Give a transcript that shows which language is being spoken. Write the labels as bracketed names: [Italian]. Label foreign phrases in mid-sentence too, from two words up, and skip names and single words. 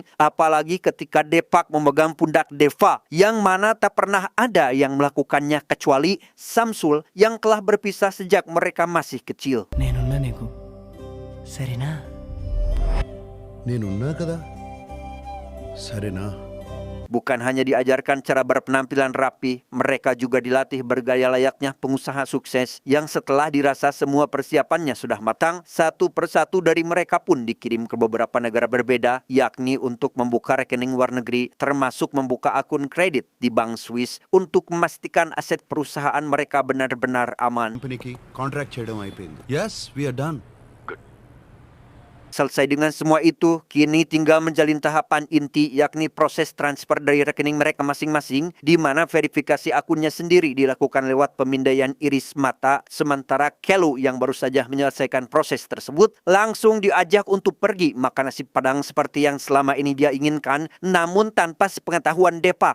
[Indonesian] Apalagi ketika Depak memegang pundak Deva, yang mana tak pernah ada yang melakukannya kecuali Samsul yang telah berpisah sejak mereka masih kecil. [Telugu] నేనున్నా నీకు సరేనా? నేనున్నా కదా, సరేనా? [Indonesian] Bukan hanya diajarkan cara berpenampilan rapi, mereka juga dilatih bergaya layaknya pengusaha sukses yang setelah dirasa semua persiapannya sudah matang, satu persatu dari mereka pun dikirim ke beberapa negara berbeda, yakni untuk membuka rekening luar negeri, termasuk membuka akun kredit di Bank Swiss untuk memastikan aset perusahaan mereka benar-benar aman. [Telugu] కంపెనీకి కాంట్రాక్ట్ చేయడం అయిపోయింది. [English] yes, we are done. [Indonesian] Selesai dengan semua itu, kini tinggal menjalin tahapan inti, yakni proses transfer dari rekening mereka masing-masing, di mana verifikasi akunnya sendiri dilakukan lewat pemindaian iris mata, sementara Kelu yang baru saja menyelesaikan proses tersebut langsung diajak untuk pergi makan nasi padang seperti yang selama ini dia inginkan, namun tanpa sepengetahuan Depa.